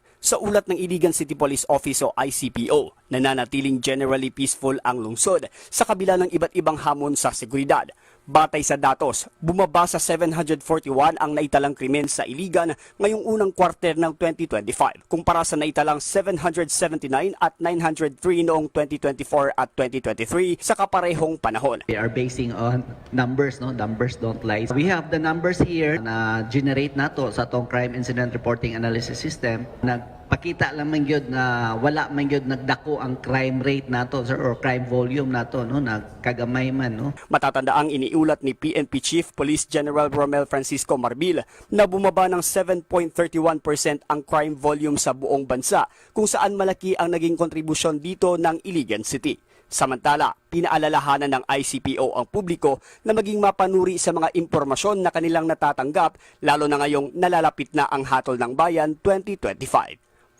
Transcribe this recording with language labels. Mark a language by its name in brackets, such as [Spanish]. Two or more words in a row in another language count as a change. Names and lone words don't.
[Filipino] Sa ulat ng Iligan City Police Office o ICPO, nananatiling [English] generally peaceful [Filipino] ang lungsod sa kabila ng iba't ibang hamon sa seguridad. Batay sa datos, bumaba sa 741 ang naitalang krimen sa Iligan ngayong unang quarter ng 2025 kumpara sa naitalang 779 at 903 noong 2024 at 2023 sa kaparehong panahon. [English] We are basing on numbers, no? Numbers don't lie. We have the numbers here na generate [Cebuano] nato sa atong [English] crime incident reporting analysis system. [Cebuano] Nagpakita lang man gyud na wala man gyud nagdako ang [English] crime rate [Cebuano] nato or [English] crime volume [Cebuano] nato, no? Nagkagamay man, no? [Filipino] Matatandaang iniulat ni PNP Chief Police General Romel Francisco Marbil na bumaba ng 7.31% ang [English] crime volume [Filipino] sa buong bansa kung saan malaki ang naging kontribusyon dito ng Iligan City. Samantala, pinaalalahanan ng ICPO ang publiko na maging mapanuri sa mga impormasyon na kanilang natatanggap lalo na ngayong nalalapit na ang Hatol ng Bayan 2025.